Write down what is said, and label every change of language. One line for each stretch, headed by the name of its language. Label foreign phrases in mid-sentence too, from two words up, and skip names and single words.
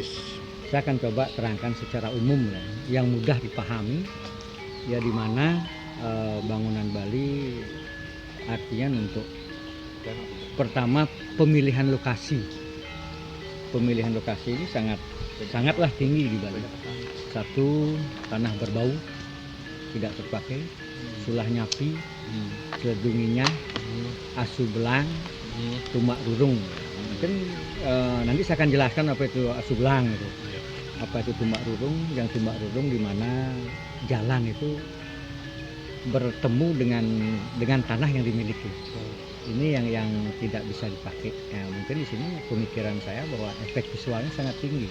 Indonesian: Saya akan coba terangkan secara umum yang mudah dipahami ya, di mana bangunan Bali artinya untuk pertama pemilihan lokasi. Pemilihan lokasi ini sangatlah tinggi di Bali. Satu, tanah berbau tidak terpakai,
Balinese: sulah nyapi, seledunginya, asu belang, tumak rurung.
Indonesian: Mungkin nanti saya akan jelaskan apa itu
Balinese: asu belang
Indonesian: itu. Apa itu
Balinese: tumak rurung?
Indonesian: Yang
Balinese: tumak rurung
Indonesian: di mana jalan itu bertemu dengan tanah yang dimiliki. Ini yang tidak bisa dipakai. Ya, mungkin di sini pemikiran saya bahwa efek visualnya sangat tinggi.